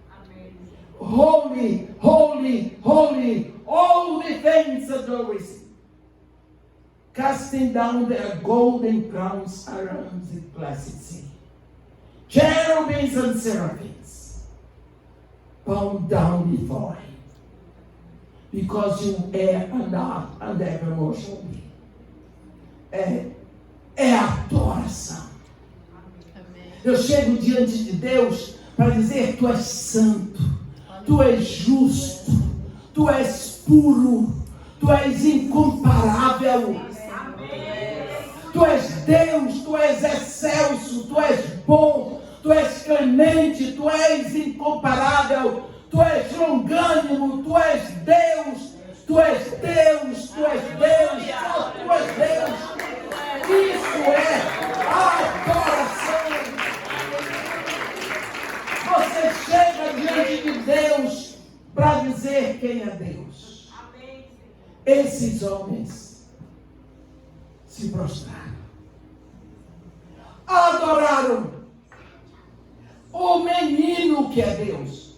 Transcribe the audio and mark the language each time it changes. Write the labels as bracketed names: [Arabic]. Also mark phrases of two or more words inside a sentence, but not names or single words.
[English] Holy, holy, holy, all the things adoring, casting down their golden crowns around the placid sea. Cherubims and seraphims bow down before him, because you are and are and evermore shall be. [Portuguese] É adoração. Eu chego diante de Deus para dizer: tu és santo, tu és justo, tu és puro, tu és incomparável. Tu és Deus, tu és excelso, tu és bom, tu és clemente, tu és incomparável, tu és longânimo, tu és Deus, tu és Deus, tu és Deus, só tu és Deus. Isso é adoração. Você chega diante de Deus para dizer quem é Deus. Esses homens se prostraram, adoraram o menino que é Deus.